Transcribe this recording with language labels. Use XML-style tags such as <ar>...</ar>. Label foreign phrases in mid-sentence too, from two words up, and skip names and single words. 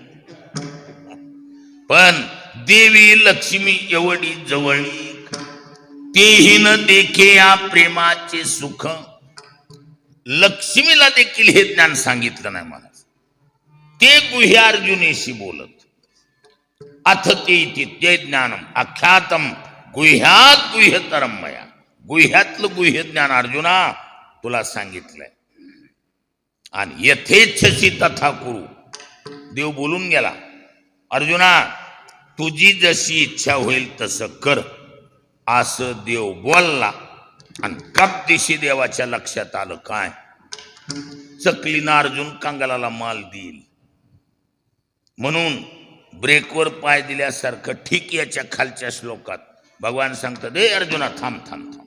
<mr>पण देवी लक्ष्मी एवढी जवळी, तेही न देखे या प्रेमाचे सुख. लक्ष्मीला देखील हे ज्ञान सांगितलं नाही मला. ते गुह्य अर्जुनेशी बोलत.</mr> <sa>अथ ते इति ते ज्ञानम आख्यातम गुह्यात गुह्यतरम मया.</sa> <mr>गुह्यातलं गुह्य ज्ञान अर्जुना तुला सांगितलंय.</mr> <sa>आणि यथेच्छसी तथा कुरु.</sa> <mr>देव बोलून गेला, अर्जुना तुझी जशी इच्छा होईल तसं कर, असं देव बोलला. आणि कप दिशी देवाच्या लक्षात आलं, काय चकलीना अर्जुन कांगालाला माल देईल म्हणून ब्रेकवर पाय दिल्यासारखं ठीक याच्या खालच्या श्लोकात भगवान सांगतात, ए अर्जुना थांब थांब थांब.</mr>